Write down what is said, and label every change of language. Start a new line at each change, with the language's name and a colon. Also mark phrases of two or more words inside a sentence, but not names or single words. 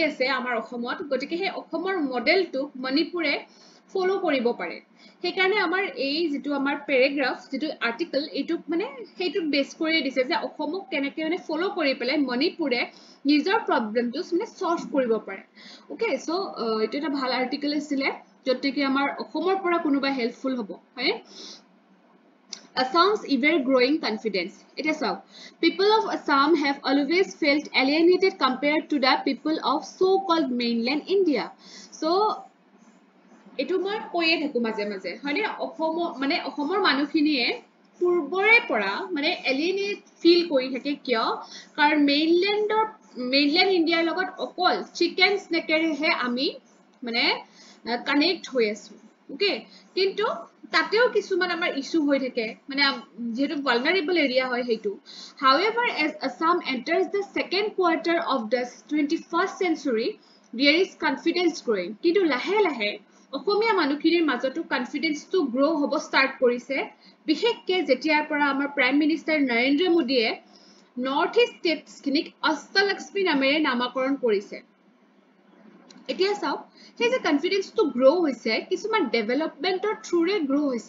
Assamese: আছে আমাৰ অসমত গতিকে হে অসমৰ মডেলটো মণিপুৰে ফলো কৰিব পাৰে সেইকাৰণে আমাৰ এই যেটো আমাৰ প্যাৰাগ্ৰাফ যেটো আৰ্টিকল এটুক মানে হেতু বেস কৰি দিছে যে অসমক কেনেকৈ মানে ফলো কৰি পেলাই মণিপুৰে নিজৰ প্ৰবলেমটো মানে সলভ কৰিব পাৰে
English: okay so
Assamese: এটো এটা ভাল আৰ্টিকল আছিল জতে আমাৰ অসমৰ পৰা কোনোবা হেল্পফুল হ'ব হয়
English: Assam's ever growing confidence it is so people of Assam have always felt alienated compared to the people of so called mainland India so
Assamese: এইটো মই কৈ থাকোঁ মাজে মাজে হ'লে অসমৰ মানুহখিনিয়ে পূৰ্বৰে পৰা মানে এলিয়েনেট ফিল কৰি থাকে কিয় কাৰণ মেইনল্যান্ড ইণ্ডিয়াৰ লগত অকল
English: chicken neck
Assamese: হে আমি মানে কানেক্ট হৈ আছো ওকে কিন্তু তাতেও কিছুমান আমাৰ ইস্যু হৈ থাকে মানে যেহেতু
English: vulnerable area
Assamese: হয় হেতু
English: however as Assam enters the second quarter of the 21st century there is confidence growing
Assamese: কিন্তু লাহে লাহে অসমীয়া মানুহখিনিৰ মাজতো
English: confidence to grow
Assamese: হ'ব ষ্টাৰ্ট কৰিছে বিশেষকৈ যেতিয়াৰ পৰা আমাৰ
English: prime minister
Assamese: নৰেন্দ্ৰ মোদীয়ে
English: north east
Assamese: ষ্টেটছখিনিক অষ্টলক্ষ্মী নামেৰে নামাকৰণ কৰিছে এতিয়া চাওক সেই যে কনফিডেন্সটো গ্ৰো হৈছে কিছুমান ডেভেলপমেন্টৰ থ্ৰুৰে গ্ৰো হৈছে